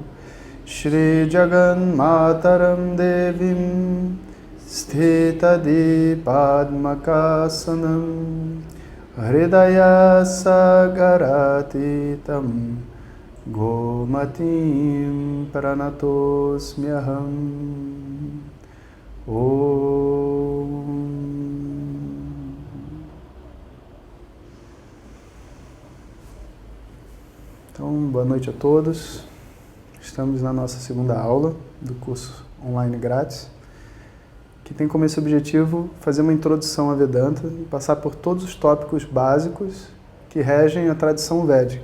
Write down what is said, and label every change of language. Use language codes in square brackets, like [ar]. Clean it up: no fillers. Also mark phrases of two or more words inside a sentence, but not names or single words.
[sa] Shri Jagan Mataram Devim Sthitadi Padmakasanam Hridaya Sagaratitam Gomatim Pranatosmyaham. Om. [pt] Então, boa noite a todos. Estamos na nossa segunda aula do curso online grátis, que tem como esse objetivo fazer uma introdução à Vedanta e passar por todos os tópicos básicos que regem a tradição védica.